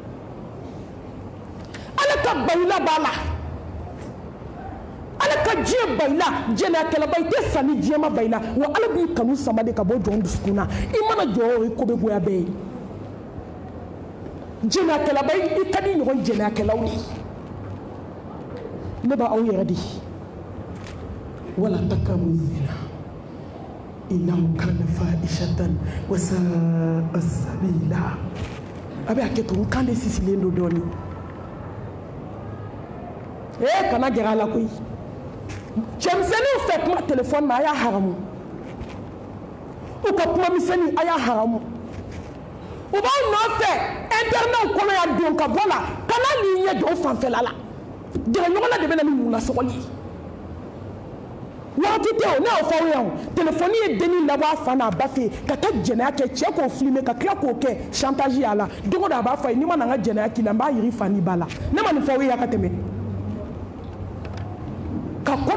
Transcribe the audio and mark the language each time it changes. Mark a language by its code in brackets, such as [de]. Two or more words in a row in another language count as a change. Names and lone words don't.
[bm] ala ka bayila b'a la ala ka diɲɛ bayila jɛnɛyakɛlɛba i tɛ sa ni diɲɛ ma bayila wa ala b'i kanu sama de ka bɔ jɔn dusukun na i mana jɔ o ye ko bɛ goya bɛɛ ye jɛnɛyakɛlɛba i ka di ɲɔgɔn jɛnɛyakɛlaw de ne b'a aw yɛrɛ de [ar] ولا تقربوا الزنا إنه كان فاحشة وساء سبيلا [bm] a bɛ hakɛ to n kan de sisilen don dɔɔnin kana gɛrɛ a la koyi cɛmisɛnninw fɛ kuma telefɔni na a y'a haramu u ka kuma misɛnnin a y'a haramu u b'aw nɔfɛ internetw kɔnɔ yan don ka bɔ la kana n'i ɲɛ jɔ o fanfɛla la gɛrɛ ɲɔgɔn na de bɛ na ni munasɔgɔli ye waati tɛ o ne y'o fɔ aw ye o telefɔni ye dennin labɔ a fa n'a ba fɛ yen ka taa jɛnɛya kɛ cɛ k'o filime ka tila k'o kɛ chantage y'a la don o don a b'a fɔ a ye n'i ma na n ka jɛnɛya k'i la n b'a yiri fa n'i ba la ne ma nin fɔ aw ye a ka tɛmɛ ka